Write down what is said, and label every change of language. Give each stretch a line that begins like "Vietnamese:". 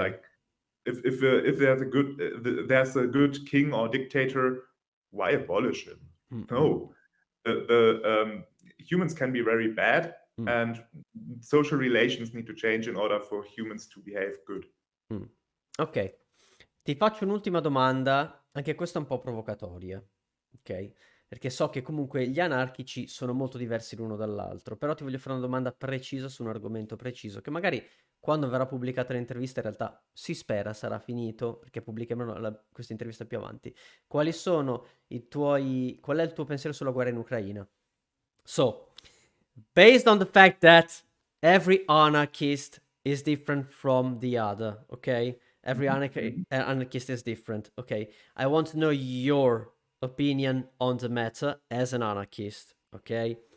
English: Like, if there's a good king or dictator, why abolish him? No, the humans can be very bad, and social relations need to change in order for humans to behave good.
Italian: Ok, ti faccio un'ultima domanda, anche questa un po' provocatoria, ok? Perché so che comunque gli anarchici sono molto diversi l'uno dall'altro, però ti voglio fare una domanda precisa su un argomento preciso, che magari quando verrà pubblicata l'intervista in realtà si spera sarà finito, perché pubblicheremo questa intervista più avanti. Qual è il tuo pensiero sulla guerra in Ucraina?
English: So, based on the fact that every anarchist is different from the other, okay? Every anarchist is different, okay? I want to know your opinion on the matter as an anarchist, okay?